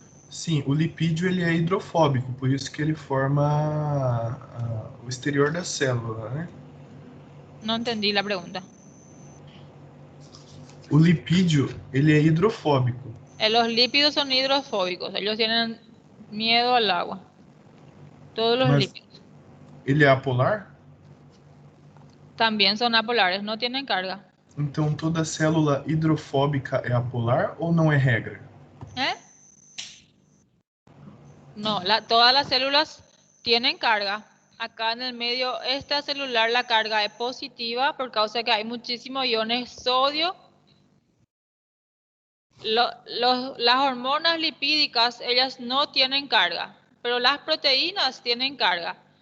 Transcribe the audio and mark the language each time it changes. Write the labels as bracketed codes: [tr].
[pt] Sim, o lipídio ele é hidrofóbico, por isso que ele forma o exterior da célula, né? [es] No entendí la pregunta. [pt] O lipídio ele é hidrofóbico. [es] Los lípidos son hidrofóbicos. Ellos tienen miedo al agua. Todos los [pt] Mas [es] lípidos. [pt] ele é apolar? [es] También son apolares, no tienen carga. [pt] Então toda célula hidrofóbica é apolar ou não é regra? ¿Eh? [es] No, todas las células tienen carga. Acá en el medio extracelular la carga es positiva por causa de que hay muchísimos iones sodio. Las hormonas lipídicas, ellas no tienen carga, pero las proteínas tienen carga.